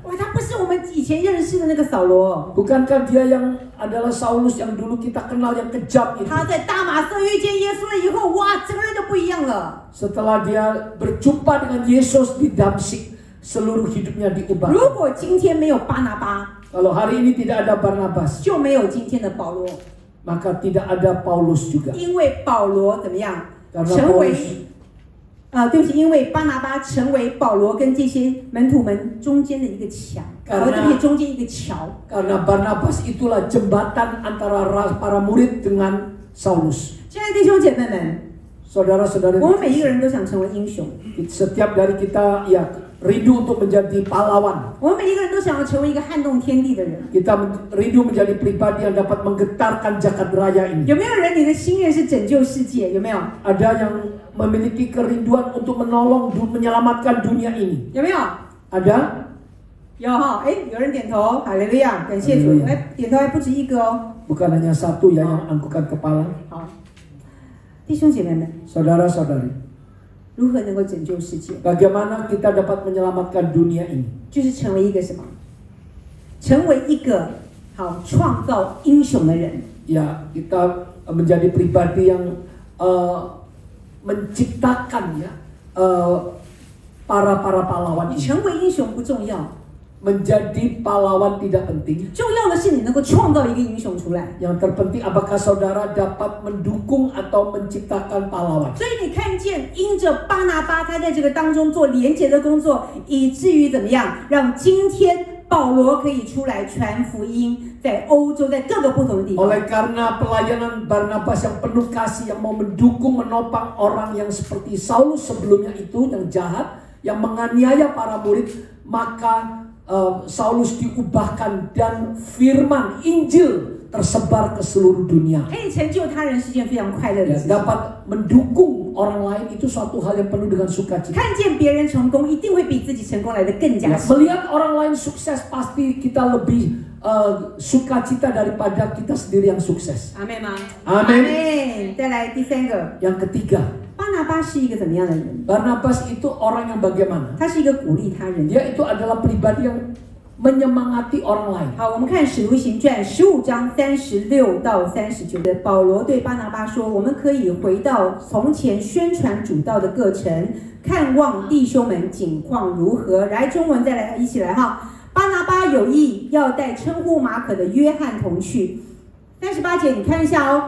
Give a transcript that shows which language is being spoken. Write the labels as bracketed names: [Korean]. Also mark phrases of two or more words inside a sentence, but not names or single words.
[Chinese] 哇，他不是我们以前认识的那个扫罗， [Indonesian] Bukankah dia yang adalah Saulus yang dulu kita kenal yang kejam itu? [Chinese] 他在大马色遇见耶稣了以后，哇，整个人就不一样了。 [Indonesian] Setelah dia berjumpa dengan Yesus di Damsyik, seluruh hidupnya diubah. [Chinese] 如果今天没有巴拿巴， [Indonesian] Kalau hari ini tidak ada Barnabas, [Chinese] 就没有今天的保罗， [Indonesian] maka tidak ada Paulus juga. [Chinese] 因为保罗怎么样， [Indonesian] Karena [Chinese] 成为 [Indonesian] Paulus [Chinese] 对不起，因为巴拿巴成为保罗跟这些门徒们中间的一个墙，和这些中间一个桥。 [Indonesian] Karena Barnabas itulah jembatan antara para murid dengan Saulus. [Chinese] 亲爱的弟兄姐妹们， [Indonesian] Saudara-saudara, [Chinese] 我们每一个人都想成为英雄， [Indonesian] setiap dari kita ya rindu untuk menjadi pahlawan. [Chinese] 我们每一个人都想要成为一个撼动天地的人。 [Indonesian] Kita rindu menjadi pribadi yang dapat menggetarkan jagat raya ini. [Chinese] 有没有人你的心愿是拯救世界？有没有？ [Indonesian] Ada yang memiliki kerinduan untuk menolong, menyelamatkan dunia ini. [Chinese] 有没有？ [Indonesian] Ada? [Chinese] 有哈，哎，有人点头，哈利路亚，感谢主。哎，点头还不止一个哦。 [Indonesian] Bukan hanya satu ya yang angkukan kepala. [Chinese] 好，弟兄姐妹们， [Indonesian] Saudara-saudari, [Chinese] 如何能够拯救世界？ [Indonesian] bagaimana kita dapat menyelamatkan dunia ini? [Chinese] 就是成为一个什么？成为一个好创造英雄的人。 [Indonesian] Ya, kita menjadi pribadi yang menciptakan ya para pahlawan [Chinese] 你 [Indonesian] ini. [Chinese] 成为英雄不重要， [Indonesian] Menjadi pahlawan tidak penting. [Chinese] 重要的是你能够创造一个英雄出来。 [Indonesian] Yang terpenting apakah saudara dapat mendukung atau menciptakan pahlawan. [Chinese] 所以你看见，因着巴拿巴他在这个当中做连结的工作，以至于怎么样，让今天保罗可以出来传福音，在欧洲，在各个不同的地方。 [Indonesian] Oleh karena pelayanan Barnabas yang penuh kasih, yang mau mendukung, menopang orang yang seperti Saulus sebelumnya itu, yang jahat, yang menganiaya para murid, maka Saulus diubahkan dan firman Injil tersebar ke seluruh dunia. [Chinese] 可以成就他人是件非常快乐的 [Indonesian] Ya, [Chinese] 事情。 [Indonesian] dapat mendukung orang lain itu suatu hal yang penuh dengan sukacita. [Chinese] 看见别人成功，一定会比自己成功来的更加 [Indonesian] Ya, [Chinese] 喜。 [Indonesian] melihat orang lain sukses pasti kita lebih sukacita daripada kita sendiri yang sukses. [Chinese] 阿妹吗？ [Indonesian] Amin. [Chinese] 再来第三个， [Indonesian] Yang ketiga, [Chinese] 巴拿巴是一个怎么样的人？ [Indonesian] Barnabas itu orang yang bagaimana? [Chinese] 他是一个鼓励他人的。 [Indonesian] Dia itu adalah pribadi yang menyemangati orang lain. [Chinese] 好，我们看《使徒行传》15章36到39的，保罗对巴拿巴说：“我们可以回到从前宣传主道的各城，看望弟兄们景况如何。” 来，中文再来一起来哈。巴拿巴有意要带称呼马可的约翰同去。38节你看一下哦。